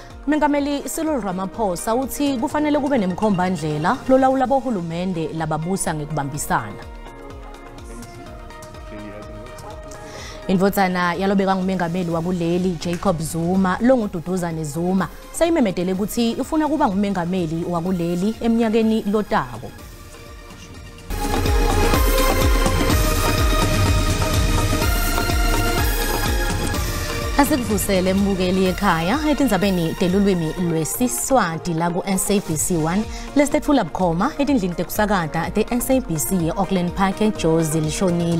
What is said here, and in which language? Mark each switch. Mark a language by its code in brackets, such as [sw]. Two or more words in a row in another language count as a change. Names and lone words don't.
[ss] Mengameli Cyril Ramaphosa uthi kufanele kube nemkhombandlela lolawula bohulumende lababusa ngekubambisana. Indvodzana yalobeka ngumengameli wakuleli Jacob Zuma longuDuduzane Zuma sayimemedele ukuthi ifuna kuba ngumengameli wakuleli eminyakeni lotako. Asikuvusele mbukeli ekhaya etindzabeni telulwimi lwesiswati la ku SABC 1 lesitfula bukhoma etindlini tekusakata te SABC eAuckland Park eJozi lishonile.